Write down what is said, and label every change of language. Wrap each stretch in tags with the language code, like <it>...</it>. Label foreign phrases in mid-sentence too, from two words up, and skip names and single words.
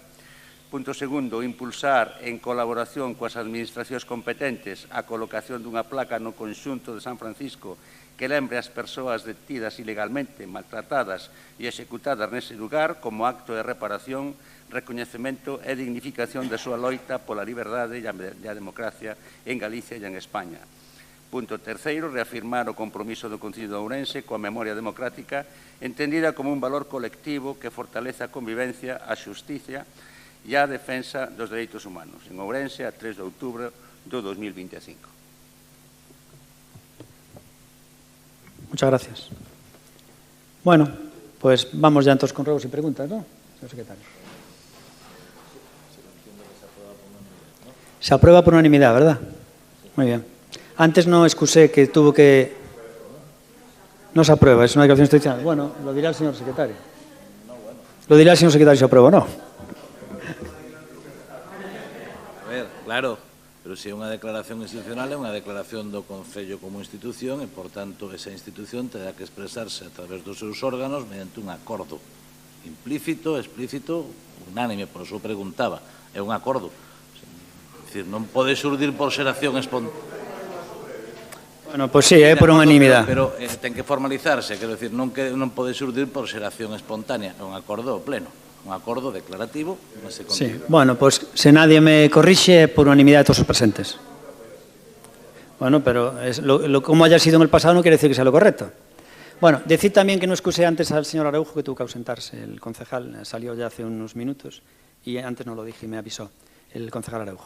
<gl>Punto segundo, impulsar en colaboración coas administracións competentes a colocación dunha placa no conxunto de San Francisco que lembre as persoas detidas ilegalmente, maltratadas e executadas nese lugar como acto de reparación, recoñecemento e dignificación da súa loita pola liberdade e a democracia en Galicia e en España. Punto terceiro, reafirmar o compromiso do Concello de Ourense coa memoria democrática entendida como un valor colectivo que fortalece a convivencia, a xusticia e a defensa dos dereitos humanos. En Ourense, a 3 de outubro do 2025.</gl> <es>Muchas gracias. Bueno, pues vamos ya entonces con ruegos y preguntas, ¿no, señor secretario? Se aprueba por unanimidad, ¿verdad? Muy bien. Antes no excusé que tuvo que... No se aprueba, es una declaración institucional. Bueno, lo dirá el señor secretario. Lo dirá el señor secretario si se aprueba o no.</es> <gl>A ver, claro, pero se é unha declaración institucional é unha declaración do Concello como institución e, por tanto, esa institución terá que expresarse a través dos seus órganos mediante un acordo implícito, explícito, unánime, por eso preguntaba, é un acordo. É dicir, non pode xurdir por xeración espontánea.</gl> <es>Bueno, pues sí, por unanimidad.</es> <gl>Pero ten que formalizarse, quero dicir, non pode xurdir por xeración espontánea, é un acordo pleno. Un acordo declarativo.</gl> <es>Sí, bueno, pues si nadie me corrige, por unanimidad de todos los presentes. Bueno, pero como haya sido en el pasado no quiere decir que sea lo correcto. Bueno, decir también que no excusé antes al señor Araujo, que tuvo que ausentarse. El concejal salió ya hace unos minutos y antes no lo dije y me avisó el concejal Araujo.</es>